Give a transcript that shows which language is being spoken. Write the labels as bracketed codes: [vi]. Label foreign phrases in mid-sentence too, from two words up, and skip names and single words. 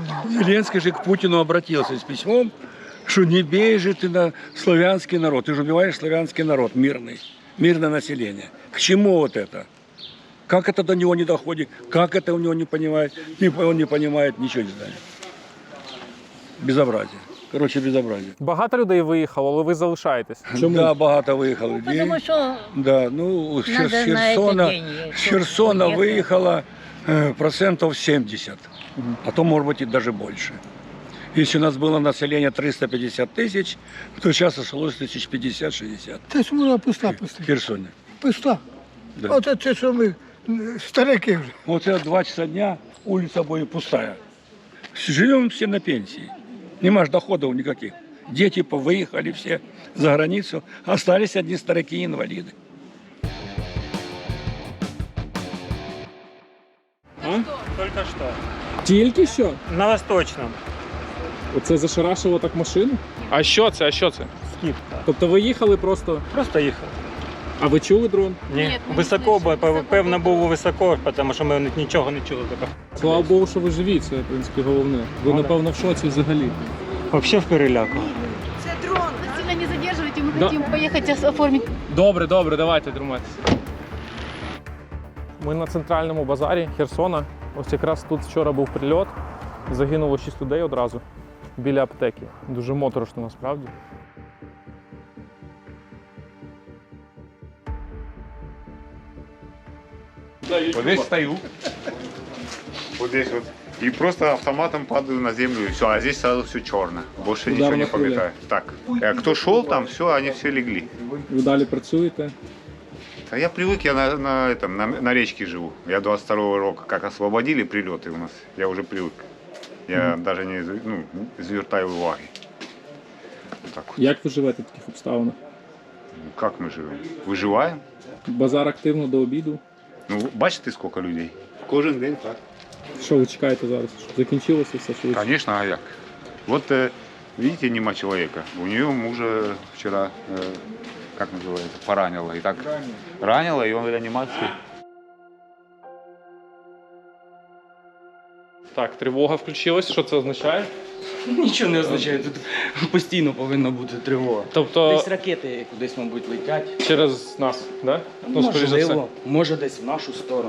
[ru] Зеленский же к Путину обратился с письмом, что не бей же ты на славянский народ. Ты же убиваешь славянский народ, мирный, мирное население. К чему вот это? Как это до него не доходит? Как это у него не понимает? Он не понимает, ничего не знает. Безобразие. Короче, безобразие. [uk] Багато людей виїхало, але ви залишаєтесь. Да, багато виїхало людей. [ru] Потому что Да, ну, с надо на это деньги. С Херсона Нет. выехало процентов 70, а то, может быть, и даже больше. Если у нас было население 350 тысяч, то сейчас осталось 50-60 [uk] Це ж вона пуста, [ru] в Херсоне. [uk] пуста. [ru] Да. [uk] Оце це, що ми старики вже. [ru] Вот это 2 часа дня, улица будет пустая. Живем все на пенсии. [uk] Нема ж [ru] доходов никаких. Дети повыехали все за границу, остались одни старики и инвалиды. Только что. [uk] Тільки що? [ru] На Восточном. [uk] Оце зашарашило так машину? А що це? А що це? [ru] Скидка. [uk] Тобто ви їхали просто. Просто їхав. А ви чули дрон? Ні, високо, бо певно було високо, тому що ми нічого не чули. Слава Богу, що ви живі, це в принципі головне. Ви, напевно, в шоці взагалі. Взагалі в переляку. [ru] Сильно не задерживайте, мы Да. хотим поехать оформить. [uk] Добре, добре, давайте тримайтеся. Ми на центральному базарі Херсона. Ось якраз тут вчора був прильот. Загинуло 6 людей одразу біля аптеки. Дуже моторошно насправді. [ru] Вот здесь стою. Вот здесь вот. И просто автоматом падаю на землю, и все. А здесь сразу все черно. Больше ничего [uk] не пам'ятаю. [ru] Так. Кто шел там, все, они все легли. [uk] Ви далі працюєте? [ru] А я привык, я на речке живу. Я 22-го року, как освободили прилеты у нас, я уже привык. Я даже [uk] не звертаю уваги. [ru] Так вот. [uk] Як ви живете в таких обставинах? [ru] Как мы живем? Выживаем. [uk] Базар активно до обіду. Ну, бачите, [ru] сколько людей? [uk] Кожен день так. Що ви чекаєте зараз? Щоб закінчилося все швидше? [ru] Конечно, а як? Вот, видите, нема человека. У нее мужа вчера, как называется, поранило. И так ранило, и он в реанимации. [uk] Так, тривога включилась. Що це означає? Нічого не означає, тут постійно повинна бути тривога. Тобто Десь ракети кудись, мабуть, летять. через нас, да? Ну, скоріш за все. Можливо, може десь в нашу сторону.